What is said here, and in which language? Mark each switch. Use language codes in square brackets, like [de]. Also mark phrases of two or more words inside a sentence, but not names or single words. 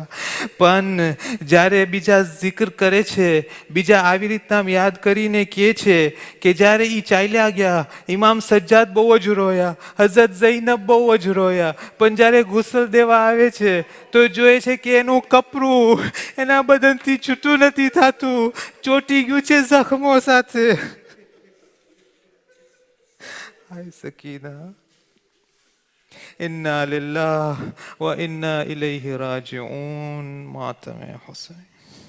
[gu] પણ જ્યારે બીજા zikr કરે છે, બીજા આવી રીતના યાદ કરીને કહે છે કે જ્યારે એ ચાલ્યા ગયા, ઇમામ સજ્જાદ બહુ જ રોયા, હઝરત ઝૈનબ બહુ જ રોયા. પણ જ્યારે ગુસલ દેવા આવે છે તો જોઈએ છે કે એનું કપરું એના બદનથી છૂટું નથી થતું, ચોટી ગયું છે જખમો સાથે. હાય સકીના. [ar] إنا لله وإنا إليه راجعون. [ur] मातम हुसैन.